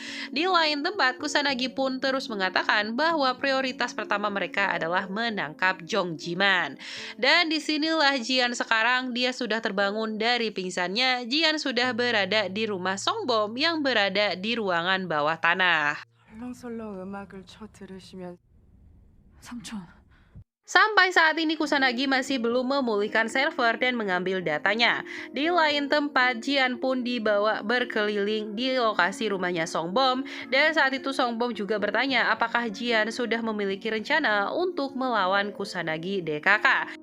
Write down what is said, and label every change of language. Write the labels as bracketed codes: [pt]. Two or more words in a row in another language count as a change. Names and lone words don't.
[id] Di lain tempat, Kusanagi pun terus mengatakan bahwa prioritas pertama mereka adalah menangkap Jong Jiman. Dan disinilah Jian sekarang, dia sudah terbangun dari pingsannya. Jian sudah berada di rumah Songbom yang berada di ruangan bawah tanah. [ko] 설렁설렁 음악을 쳐 들으시면 삼촌. [id] Sampai saat ini Kusanagi masih belum memulihkan server dan mengambil datanya. Di lain tempat, Jian pun dibawa berkeliling di lokasi rumahnya Songbom. Dan saat itu Songbom juga bertanya apakah Jian sudah memiliki rencana untuk melawan Kusanagi DKK.